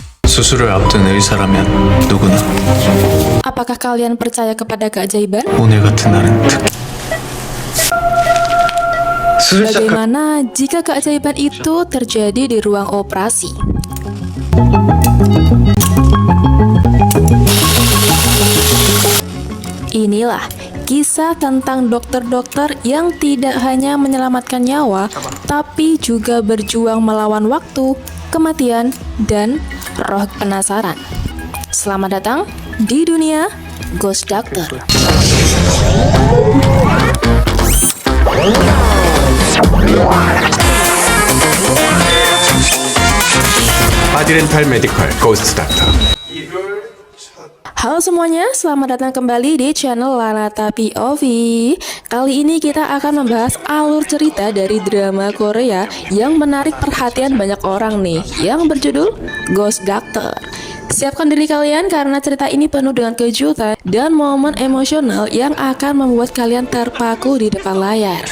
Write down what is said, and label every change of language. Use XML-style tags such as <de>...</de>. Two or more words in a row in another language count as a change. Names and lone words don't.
<ko>수술을 앞둔 의사라면 누구나</ko> <id>Apakah kalian percaya kepada keajaiban?</id> <ko>오늘 같은 날은 수술 시작할</ko> <id>Bagaimana jika keajaiban itu terjadi di ruang operasi? Inilah kisah tentang dokter-dokter yang tidak hanya menyelamatkan nyawa, tapi juga berjuang melawan waktu, kematian, dan roh penasaran. Selamat datang di dunia Ghost Doctor.</id> <ko>아디렌탈 메디컬 고스트 닥터.</ko> <id>Halo semuanya, selamat datang kembali di channel Lanata POV. Kali ini kita akan membahas alur cerita dari drama Korea yang menarik perhatian banyak orang nih, yang berjudul Ghost Doctor. Siapkan diri kalian karena cerita ini penuh dengan kejutan dan momen emosional yang akan membuat kalian terpaku di depan layar.</id>